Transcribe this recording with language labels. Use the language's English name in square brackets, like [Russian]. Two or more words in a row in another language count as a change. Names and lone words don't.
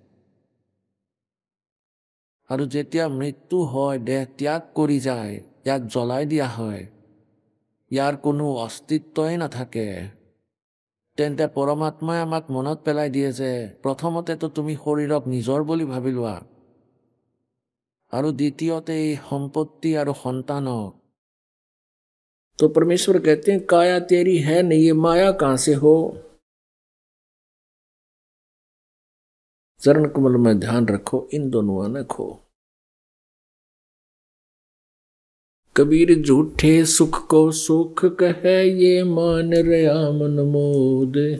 [Assamese] আৰু যেতিয়া মৃত্যু হয়, দেহ ত্যাগ কৰি যায়, ইয়াক জ্বলাই দিয়া হয়, ইয়াৰ কোনো অস্তিত্বই নাথাকে। তেন্তে পৰমাত্মাই আমাক মনত পেলাই দিয়ে যে প্ৰথমতেতো তুমি শৰীৰক নিজৰ বুলি ভাবি লোৱা, আৰু দ্বিতীয়তে এই সম্পত্তি আৰু সন্তানক। [Hindi] तो परमेश्वर कहते हैं काया तेरी है नहीं, ये माया कहां से हो। चरण कमल में ध्यान रखो, इन दोनों न खो। कबीर झूठे सुख को सुख कहे, ये मान रया मन मोद।